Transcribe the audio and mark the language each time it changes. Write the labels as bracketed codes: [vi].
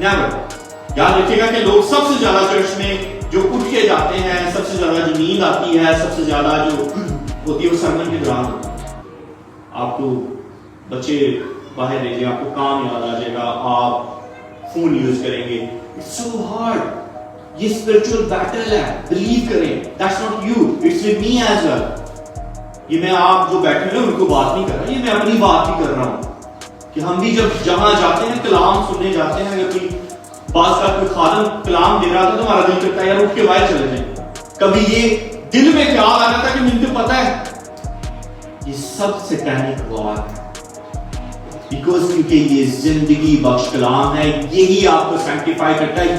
[ur] یاد رکھیے گا کہ لوگ سب سے زیادہ چرچ میں جو اٹھ کے جاتے ہیں, سب سے زیادہ جو نیند آتی ہے, سب سے زیادہ جو ہوتی ہے وہ سرمن کے دوران ہوتی ہے. آپ کو بچے باہر لے جائے, آپ کو کام یاد آ جائے گا, آپ فون یوز کریں گے. [en] It's so hard. [ur] یہ spiritual battle ہے, believe کریں. [en] That's not you, it's with me as well. [ur] یہ میں آپ جو بیٹھے ہیں ان کو بات نہیں کر رہا, یہ میں اپنی بات بھی کر رہا ہوں کہ ہم بھی جب جہاں جاتے ہیں کلام سننے جاتے ہیں, اگر کوئی بعض کا کوئی خادم کلام دے رہا تھا تو ہمارا دل کرتا ہے یار اٹھ کے باہر چلے جائیں. کبھی یہ دل میں خیال آ رہا تھا کہ مجھے پتا ہے یہ سب سیٹینک وار ہے, بیکاز کیونکہ یہ زندگی بخش کلام ہے, یہی آپ کو سینکٹیفائی کرتا ہے.